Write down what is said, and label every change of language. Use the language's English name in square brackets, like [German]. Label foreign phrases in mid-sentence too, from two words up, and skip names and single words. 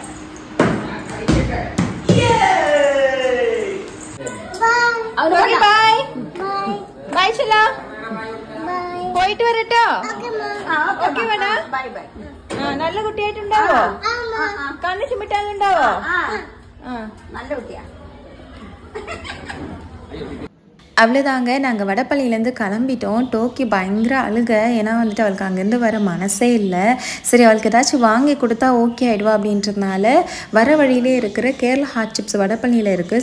[English] bye bye [Malayalam] ചെല്ല പോയിട്ട് വരട്ടോ ഓക്കെ വേണ [English] bye bye [Malayalam] നല്ല കുട്ടിയായിട്ടുണ്ടാവോ കണ്ണ് ചിമ്മിട്ടാലുണ്ടാവോ നല്ല കുട്ടിയാ [Tamil] அவ்வளோதாங்க நாங்கள் வடப்பள்ளியிலேருந்து கிளம்பிட்டோம். டோக்கி பயங்கர அழுக, ஏன்னா வந்துட்டு அவளுக்கு அங்கேருந்து வர மனசே இல்லை. சரி அவளுக்கு ஏதாச்சும் வாங்கி கொடுத்தா ஓகே ஆகிடுவா அப்படின்றதுனால வர வழியிலே இருக்கிற கேரளா ஹாட் சிப்ஸ் வடப்பள்ளியில் இருக்குது.